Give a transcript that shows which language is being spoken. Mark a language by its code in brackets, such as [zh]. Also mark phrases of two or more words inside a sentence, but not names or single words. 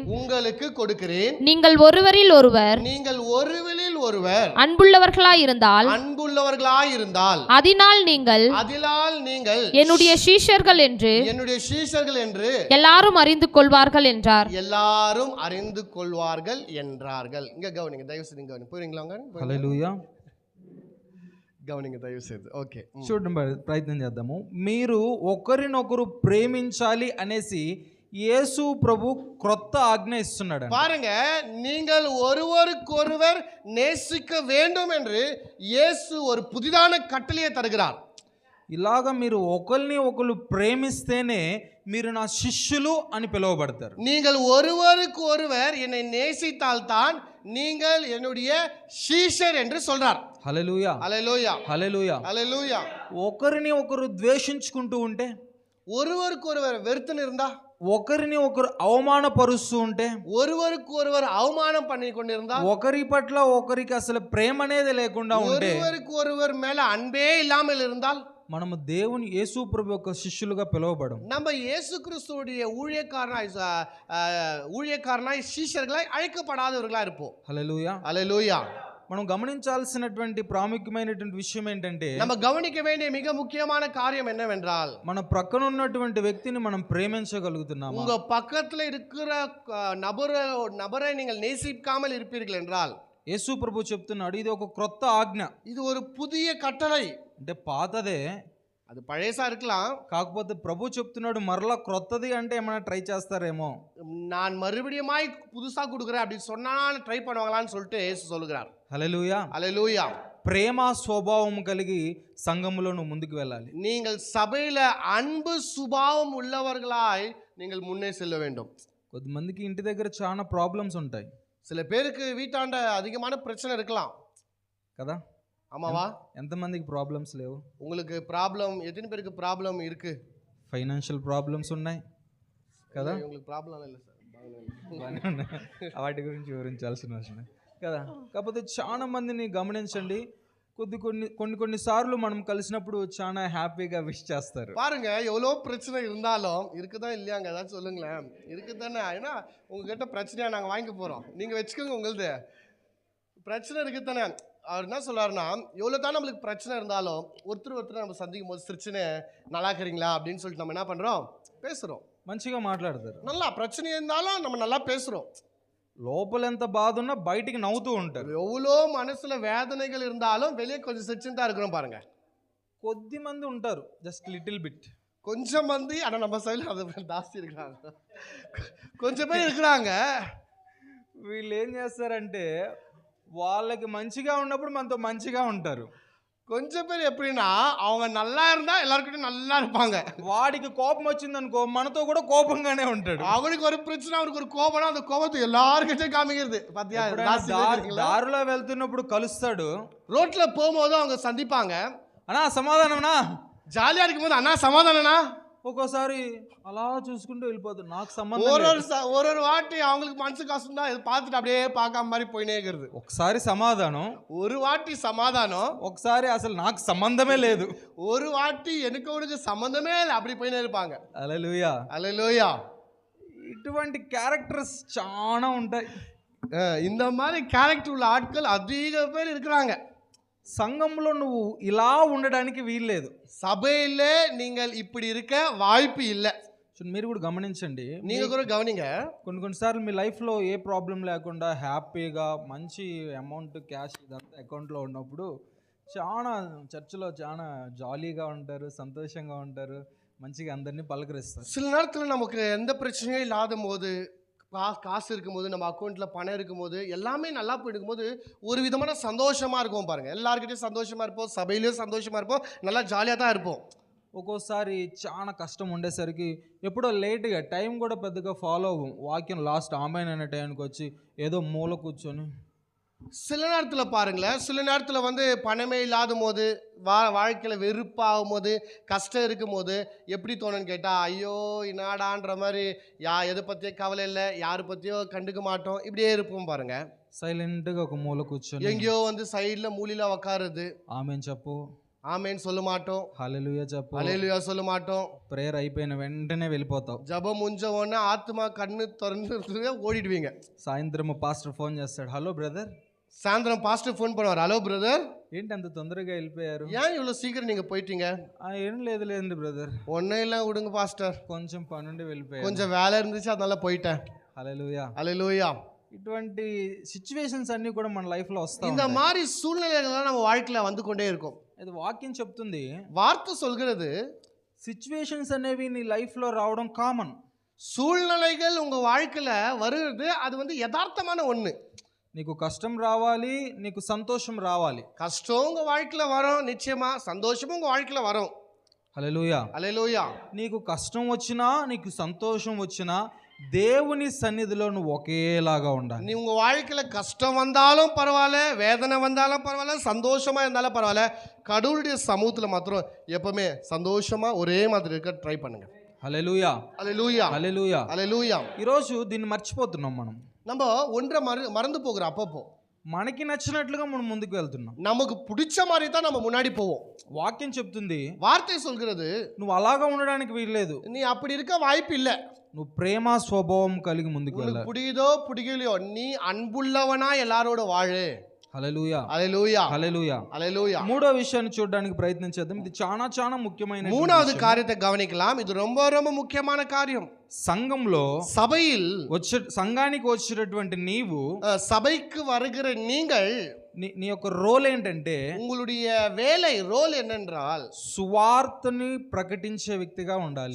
[ta] நீங்கள் ஒருவரில் ஒருவர் அன்புள்ளவர்களாயிருந்தால் அதனால் நீங்கள் என்னுடைய சீஷர்கள் என்று எல்லாரும் அறிந்து கொள்வார்கள் என்றார். எல்லாரும் அறிந்து கொள்வார்கள் என்றார்கள். இங்க கவனிங்க, தயவு செய்து கவனிங்க. புரியுங்களா? [te] హల్లెలూయా, గమనించ [ta] தயவு செய்து. [te] ఓకే, చూడడం ప్రయత్నం చేద్దాము. మీరు ఒకరినొకరు ప్రేమించాలి అనేసి యేసు ప్రభు క్రొత్త ఆజ్ఞ ఇస్తున్నాడు. [ta] பாருங்க, நீங்கள் ஒருவருக்கொருவர் நேசிக்க வேண்டும் என்று இயேசு ஒரு புதிதான கட்டளையை தருகிறார். [te] ఇలాగ మీరు ఒకరిని ఒకరు ప్రేమిస్తేనే మీరు నా శిష్యులు అని పిలువబడతారు. [ta] நீங்கள் ஒருவருக்கு ஒருவர் என்னை நேசித்தால் தான் நீங்கள் என்னுடைய శీషర్ என்று சொல்றார். [te] హల్లెలూయా, హల్లెలూయా, హల్లెలూయా, హల్లెలూయా. ఒకరిని ఒకరు ద్వేషించుకుంటూ ఉంటే, [ta] ஒருவருக்கு ஒருவர் வெறுத்துன்னு இருந்தா, [te] ఒకరిని ఒకరు అవమానపరుస్తూ ఉంటే, [ta] ஒருவருக்கு ஒருவர் அவமானம் பண்ணி கொண்டிருந்தா, [te] ఒకరి పట్ల ఒకరికి అసలు ప్రేమ అనేది లేకుండా ఉంటే, [ta] ஒருவருக்கு ஒருவர் மேல அன்பே இல்லாமல் இருந்தால், [te] మనము దేవుని యేసు ప్రభు యొక్క శిష్యులుగా పిలువబడం. [ta] நம்ம இயேசு கிறிஸ்துவுடைய ஊழியக்காரனாய் శీషர்களாய் அழைக்கப்படாதவர்களா இருப்போம். [te] హల్లెలూయా, హల్లెలూయా. మనం గమనించాల్సినటువంటి ప్రాముఖ్యమైనటువంటి విషయం ఏంటంటే, [ta] நம்ம கவனிக்க வேண்டிய மிக முக்கியமான காரியம் என்னவென்றால், [te] మన ప్రక్కన ఉన్నటువంటి వ్యక్తిని మనం ప్రేమించగలుగుతున్నామా? [ta] உங்க பக்கத்துல இருக்கிற நபரை நீங்கள் நேசிக்காமல் இருப்பீர்கள் என்றால், [te] యేసు ప్రభు చెప్తున్నాడు, ఇది ఒక క్రొత్త ఆజ్ఞ. [ta] இது ஒரு புதிய கட்டளை. [te] అంటే పాతదే, [ta] அது பழையசா இருக்கலாம். [te] కాకపోతే ప్రభు చెప్తున్నాడు మరలా క్రొత్తది అంటే ఏమైనా ట్రై చేస్తారేమో. [ta] நான் மறுபடியுமாய் புதுசா கொடுக்குறேன் அப்படி சொன்னா ட்ரை பண்ணுவாங்களான்னு சொல்லிட்டு இயேசு சொல்லுகிறார். [te] హల్లెలూయా, హల్లెలూయా. ప్రేమ స్వభావం కలిగి సంఘములో నువ్వు ముందుకు వెళ్ళాలి. [ta] நீங்கள் சபையில அன்பு சுபாவம் உள்ளவர்களாய் நீங்கள் முன்னே செல்ல வேண்டும். [te] కొద్దిమందికి ఇంటి దగ్గర చాలా ప్రాబ్లమ్స్ ఉంటాయి [ta] சில பேருக்கு வீட்டாண்ட அதிகமான பிரச்சனை இருக்கலாம் [te] కదా. [ta] ஆமாவா? [te] ఎంతమందికి ప్రాబ్లమ్స్ లేవు? [ta] உங்களுக்கு ப்ராப்ளம், எத்தனை பேருக்கு ப்ராப்ளம் இருக்கு? [en] financial problems [te] ఉన్నాయి కదా. [ta] உங்களுக்கு ப்ராப்ளம் இல்லை సార్, [te] వాటి గురించి వివరించాల్సిన అవసరం కదా. కాకపోతే చాలా మందిని గమనించండి, కొన్ని సార్లు మనం కలిసినప్పుడు చాలా హ్యాపీగా విష్ చేస్తారు. [ta] பாருங்க, எவ்வளோ பிரச்சனை இருந்தாலும் இருக்குதான் இல்லையாங்க, ஏதாவது சொல்லுங்களேன். இருக்குதானே? ஏன்னா உங்ககிட்ட பிரச்சனையா நாங்கள் வாங்கிக்க போகிறோம், நீங்கள் வச்சுக்கோங்க. உங்களது பிரச்சனை இருக்குதானே? அவர் என்ன சொல்றாருன்னா, எவ்வளோ தான் நம்மளுக்கு பிரச்சனை இருந்தாலும் ஒருத்தர் நம்ம சந்திக்கும் போது சிரிச்சுன்னு நல்லா இருக்கிறீங்களா அப்படின்னு சொல்லிட்டு நம்ம என்ன பண்ணுறோம், பேசுகிறோம். [te] మంచిగా మాట్లాడతారు. [ta] நல்லா பிரச்சனை இருந்தாலும் நம்ம நல்லா பேசுகிறோம். [te] లోపల ఎంత బాధ ఉన్నా బయటికి నవ్వుతూ ఉంటారు. [ta] எவ்வளோ மனசுல வேதனைகள் இருந்தாலும் வெளியே கொஞ்சம் சிரிச்சுன்னு தான் இருக்கிறோம். பாருங்க, [te] కొద్ది మంది ఉంటారు, [en] just little bit. [ta] கொஞ்சம் మంది, ஆனால் நம்ம சைடில் அது ஜாஸ்தி இருக்கிறாங்க. கொஞ்சம் பேர் இருக்கிறாங்க, [te] వీళ్ళు ఏం చేస్తారంటే వాళ్ళకి మంచిగా ఉన్నప్పుడు మనతో మంచిగా ఉంటారు. [ta] கொஞ்சம் பேர் எப்படின்னா அவங்க நல்லா இருந்தா எல்லாருக்கிட்டையும் நல்லா இருப்பாங்க. [te] వాడికి కోపం వచ్చిందనుకో మనతో కూడా కోపంగానే ఉంటాడు. [ta] அவனுக்கு ஒரு பிரச்சனை, அவனுக்கு ஒரு கோபம்னா அந்த கோபத்தை எல்லாருக்கிட்டையும் காமிக்கிறது. பாத்தியா, [te] దారిలో వెళ్తున్నప్పుడు కలుస్తాడు, [ta] ரோட்ல போகும்போது அவங்க சந்திப்பாங்க. [te] అన్నా సమాధానమనా, [ta] ஜாலியா இருக்கும்போது அண்ணா சமாதானம்னா, [te] ఒక్కోసారి అలా చూసుకుంటూ వెళ్ళిపోతాడు. నాకు [ta] ஒரு [te] సంబంధం [ta] ஒரு [te] లేదు. [ta] ஒரு ஒரு வாட்டி அவங்களுக்கு மனசு கஷ்டம் தான், இதை பார்த்துட்டு அப்படியே பார்க்காம மாதிரி போயினே இருக்கிறது. [te] ఒకసారి సమాధానం, [ta] ஒரு வாட்டி சமாதானம், [te] ఒకసారి అసలు నాకు సంబంధమే లేదు. [ta] ஒரு வாட்டி எனக்கு அவனுக்கு சம்பந்தமே இல்லை, அப்படி போயினே இருப்பாங்க. [te] హల్లెలూయా. [ta] அல்லேலூயா. [te] ఇటువంటి క్యారెక్టర్స్ చాలా ఉంటాయి. [ta] இந்த மாதிரி கேரக்டர் உள்ள ஆட்கள் அதிக பேர் இருக்கிறாங்க. [te] సంఘంలో నువ్వు ఇలా ఉండడానికి వీల్లేదు. [ta] சபையிலே நீங்கள் இப்படி இருக்க வாய்ப்பு இல்லை. [te] మీరు కూడా గమనించండి, [ta] நீங்க கூட கவனிங்க. [te] కొన్నిసార్లు మీ లైఫ్లో ఏ ప్రాబ్లం లేకుండా హ్యాపీగా మంచి [en] amount cash [te] ఇదంతా అకౌంట్లో ఉన్నప్పుడు చాలా చర్చిలో చాలా జాలీగా ఉంటారు, సంతోషంగా ఉంటారు, మంచిగా అందరినీ పలకరిస్తారు. [ta] சில நேரத்தில் நமக்கு எந்த பிரச்சனையும் இல்லாத போது, காசு இருக்கும்போது, நம்ம அக்கௌண்ட்டில் பணம் இருக்கும்போது, எல்லாமே நல்லா போயிருக்கும்போது ஒரு விதமான சந்தோஷமாக இருக்கும் பாருங்கள். எல்லாருக்கிட்டையும் சந்தோஷமாக இருப்போம், சபையிலையும் சந்தோஷமாக இருப்போம், நல்லா ஜாலியாக தான் இருப்போம். [te] ఒక్కోసారి చాలా కష్టం ఉండేసరికి ఎప్పుడో లేట్గా టైం కూడా పెద్దగా ఫాలో అవ్వం. వాక్యం లాస్ట్ ఆమెన్ అనే టైంకి వచ్చి ఏదో మూల కూర్చొని, [ta] சில நேரத்தில் பாருங்களேன், சில நேரத்தில் வந்து பணமே இல்லாத போது, வாழ்க்கையில் வெறுப்பாகும் போது, கஷ்டம் இருக்கும் போது எப்படி தோணுன்னு கேட்டால், ஐயோ இன்னாடான்ற மாதிரி, எதை பற்றியும் கவலை இல்லை, யாரை பற்றியோ கண்டுக்க மாட்டோம், இப்படியே இருப்போம் பாருங்க. [te] సైలెంట్గా ఒక మూల కూర్చొని [ta] எங்கேயோ வந்து சைடில் மூலையில் உக்காருது, [te] ఆమెన్ చెప్పు, [ta] ஆமேன்னு சொல்ல மாட்டோம், [te] హల్లెలూయా చెప్పు, [ta] அல்லேலூயா சொல்ல மாட்டோம். [te] ప్రేయర్ అయిపోయిన వెంటనే వెళ్ళిపోతావు. [ta] ஜபம் முடிஞ்ச உடனே ஆத்மா கண்ணு திறந்து ஓடிடுவீங்க. [te] సాయంత్రం పాస్టర్ ఫోన్ చేస్తాడు, [en] hello brother. [ta] சாயந்தரம் பாஸ்டர் ஃபோன் பண்ணுவார், [en] hello brother, [te] ఏంటి అంత తొందరగా వెళ్ళిపోయారు? [ta] ஏன் இவ்வளோ சீக்கிரம் நீங்கள் போயிட்டீங்க? [te] ఏం లేదులేండి బ్రదర్, [ta] ஒன்றும் இல்லை விடுங்க பாஸ்டர், [te] కొంచెం పనుండి వెళ్ళిపోయారు, [ta] கொஞ்சம் வேலை இருந்துச்சு அதனால போయిட்டேன். [te] హల్లెలూయా. [ta] அல்லேலூயா. [te] ఇటువంటి సిచ్యువేషన్స్ అన్నీ కూడా మన లైఫ్లో వస్తాయి. [ta] இந்த மாதிரி சூழ்நிலைகள் நம்ம வாழ்க்கையில் வந்து கொண்டே இருக்கும். [te] ఇది వాక్యం చెప్తుంది, [ta] வார்த்தை சொல்கிறது, [te] సిచ్యువేషన్స్ అనేవి నీ లైఫ్లో రావడం కామన్. [ta] சூழ்நிலைகள் உங்கள் வாழ்க்கையில் வருகிறது, அது வந்து யதார்த்தமான ஒன்று. [te] నీకు కష్టం రావాలి, నీకు సంతోషం రావాలి. [ta] கஷ்டம் உங்கள் வாழ்க்கையில் வரும், நிச்சயமா சந்தோஷமும் உங்கள் வாழ்க்கையில் வரும். [te] హల్లెలూయా. [ta] அல்லேலூயா. [te] నీకు కష్టం వచ్చినా నీకు సంతోషం వచ్చినా దేవుని సన్నిధిలో నువ్వు ఒకేలాగా ఉండాలి. [ta] நீ உங்கள் வாழ்க்கையில் கஷ்டம் வந்தாலும் பரவாயில்ல, வேதனை வந்தாலும் பரவாயில்ல, சந்தோஷமாக இருந்தாலும் பரவாயில்ல, கடவுளுடைய சமூகத்தில் மாத்திரம் எப்பவுமே சந்தோஷமாக ஒரே மாதிரி இருக்க ட்ரை பண்ணுங்க. [te] హల్లెలూయా. [ta] அல்லேலூயா. [te] హల్లెలూయా. [ta] அல்லேலூயா. [te] ఈరోజు దీన్ని మర్చిపోతున్నాం. [ta] நம்ம ஒன்றை மறந்து போகிறோம். அப்பப்போ [te] మనకి నచ్చినట్లుగా మనం ముందుకు వెళ్తున్నాం. [ta] நமக்கு பிடிச்ச மாதிரி தான் நம்ம முன்னாடி போவோம். [te] వాక్యం చెప్తుంది, [ta] வார்த்தை சொல்கிறது, [te] నువ్వు అలాగా ఉండడానికి వీల్లేదు. [ta] நீ அப்படி இருக்க வாய்ப்பு இல்லை. [te] నువ్వు ప్రేమ స్వభావం కలిగి ముందుకు వెళ్ళాలి. [ta] உனக்கு பிடிக்குதோ பிடிக்கலையோ நீ அன்புள்ளவனா எல்லாரோட வாழு. [te] హల్లెలూయా. [ta] அல்லேலூயா. [te] హల్లెలూయా. [ta] அல்லேலூயா. [te] మూడో విషయాన్ని చూడడానికి ప్రయత్నించేద్దాం. ఇది చాలా ముఖ్యమైన [ta] மூணாவது காரியத்தை கவனிக்கலாம். இது ரொம்ப ரொம்ப முக்கியமான காரியம். [te] సంఘంలో [ta] சபையில் [te] సంఘానికి వచ్చేటటువంటి నీవు, [ta] சபைக்கு வருகிற நீங்கள், [te] నీ యొక్క రోల్ ఏంటంటే [ta] உங்களுடைய வேலை ரோல் என்னென்றால் [te] సువార్తని ప్రకటించే వ్యక్తిగా ఉండాలి.